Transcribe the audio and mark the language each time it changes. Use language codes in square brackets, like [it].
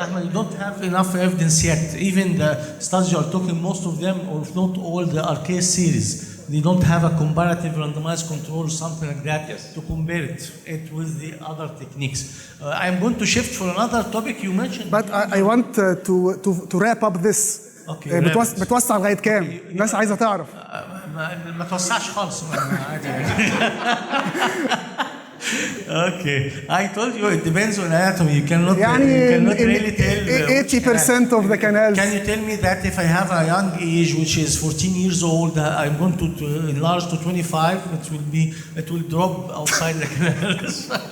[en] Ahmed, you don't have enough evidence yet. Even the studies you are talking, most of them, or if not all, the RK series, they don't have a comparative randomized control or something like that to compare it with the other techniques. I'm going to shift for another topic you mentioned. But I want to wrap up this. Okay, [ar] بتوسع لغايه كام؟ الناس عايزه تعرف. ما توسعش خالص. [en] Okay, I told you it depends on anatomy. You cannot really tell. 80% of the canals. Can you tell me that if I have a young age, which is 14 years old, I'm going to enlarge to 25, it will drop outside the canals.